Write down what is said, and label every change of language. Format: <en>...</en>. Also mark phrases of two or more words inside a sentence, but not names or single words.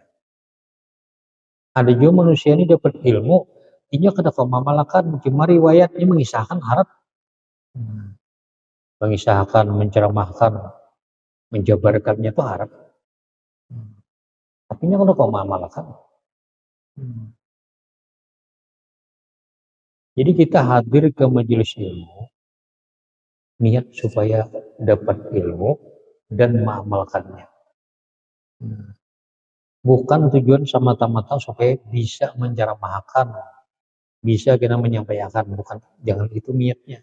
<bjn>Ada juga manusia ini dapat ilmu, ini kada mengamalkan, cuma riwayatnya mengisahkan harap. Mengisahkan, menceramahkan, menjabarkannya itu harap.</bjn> <id>Tapi kada mengamalkan. Jadi kita hadir ke majelis ilmu, niat supaya dapat ilmu dan mengamalkannya. Bukan tujuan semata-mata supaya bisa menceramahkan, bisa kita menyampaikan, bukan, jangan itu niatnya.</id>